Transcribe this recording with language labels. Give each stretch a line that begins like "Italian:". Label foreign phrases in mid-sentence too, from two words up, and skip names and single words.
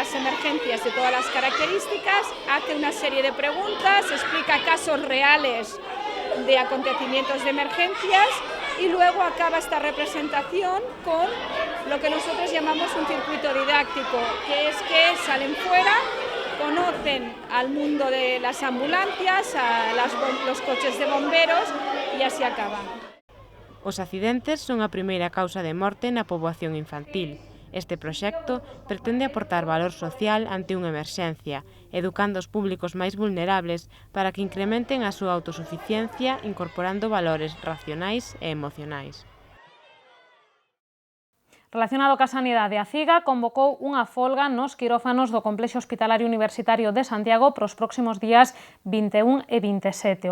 Spanish: las emergencias, de todas las características, hace una serie de preguntas, explica casos reales de acontecimientos de emergencias y luego acaba esta representación con lo que nosotros llamamos un circuito didáctico, que es que salen fuera, conocen al mundo de las ambulancias, los coches de bomberos y así acaban.
Galician: Os accidentes son a primeira causa de morte na poboación infantil. Este proxecto pretende aportar valor social ante unha emerxencia, educando os públicos máis vulnerables para que incrementen a súa autosuficiencia incorporando valores racionais e emocionais. Relacionado ca sanidade, a CIGA convocou unha folga nos quirófanos do Complexo Hospitalario Universitario de Santiago para os próximos días 21 e 27.